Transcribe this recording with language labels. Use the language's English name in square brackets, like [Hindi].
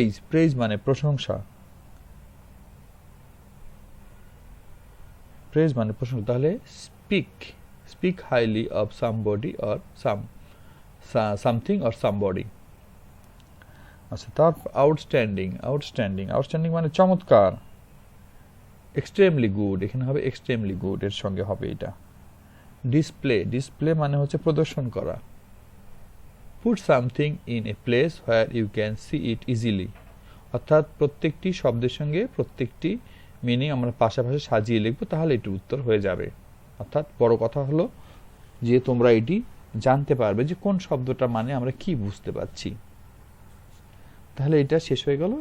[English] praise [Bangla] মানে প্রশংসা, তাহলে [English] Speak highly of somebody or something or somebody. [Bangla] আচ্ছা, তারপর আউটস্ট্যান্ডিং মানে চমৎকার। [English] extremely good, [Bangla] এখানে হবে এক্সট্রিমলি গুড, এর সঙ্গে হবে এটা। ডিসপ্লে মানে হচ্ছে প্রদর্শন করা। [English] Put something in a place where you can see it easily. [Bangla] অর্থাৎ প্রত্যেকটি শব্দের সঙ্গে প্রত্যেকটি মিনিং আমরা পাশাপাশি সাজিয়ে লিখব, তাহলে এটির উত্তর হয়ে যাবে। অর্থাৎ বড় কথা হলো যে তোমরা এটি জানতে পারবে যে কোন শব্দটা মানে আমরা কি বুঝতে পারছি। তাহলে এটা শেষ হয়ে গেল।